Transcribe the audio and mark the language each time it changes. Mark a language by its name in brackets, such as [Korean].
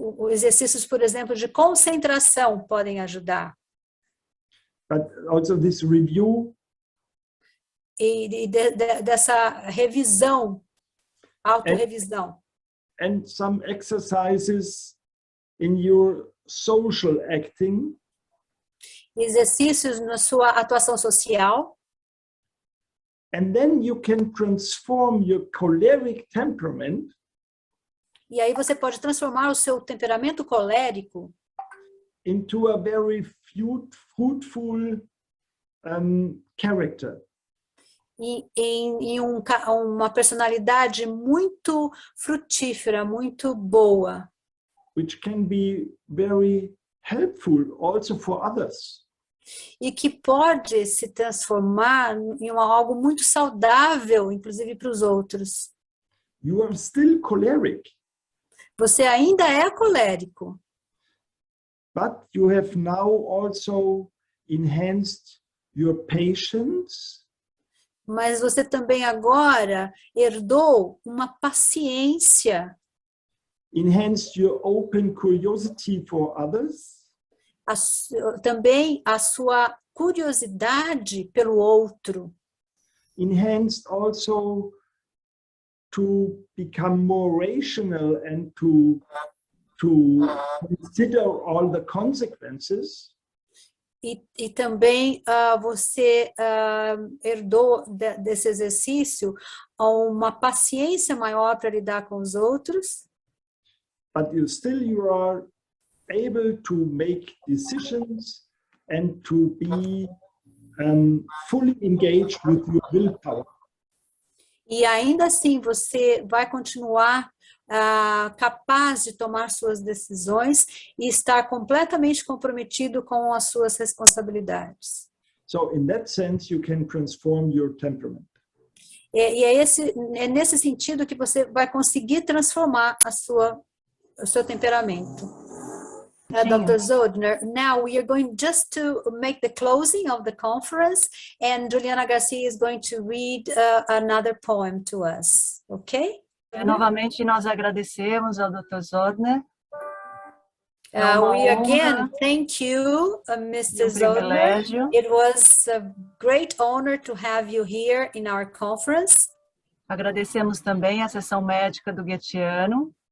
[Portuguese] Exercícios, por exemplo, de concentração podem ajudar. [English] But also this review. [Portuguese] E dessa revisão, autorrevisão. [English] And some exercises in your social acting. [Portuguese] Exercícios na sua atuação social. [English] And then you can transform your choleric temperament. [Portuguese] E aí você pode transformar o seu temperamento colérico [English] into a very fruitful character. [Portuguese] Em uma personalidade muito frutífera, muito boa. [English] Which can be very helpful also for others. [Portuguese] E que pode se transformar em algo muito saudável, inclusive para os outros. [English] You are still choleric. [Portuguese] Você ainda é colérico. [English] But you have now also enhanced your patience. [Portuguese] Mas você também agora herdou uma paciência. [English] Enhanced your open curiosity for others. [Portuguese] Também a sua curiosidade pelo outro. [English] Enhanced also to become more rational and to consider all the consequences. [Portuguese] e também você herdou desse exercício uma paciência maior para lidar com os outros. [English] But you are able to make decisions and to be fully engaged with your willpower. [Portuguese] E ainda assim você vai continuar capaz de tomar suas decisões e estar completamente comprometido com as suas responsabilidades. [English] So in that sense, you can transform your temperament. [Portuguese] E é nesse sentido que você vai conseguir transformar o seu temperamento. [English] Dr. Soldner, now we are going just to make the closing of the conference, and Juliana Garcia is going to read another poem to us, okay? [Portuguese] Novamente nós agradecemos ao Dr. Soldner. [English] We again thank you, Mr. Soldner. It was a great honor to have you here in our conference. [Portuguese] Agradecemos também a sessão médica do Goetheanum.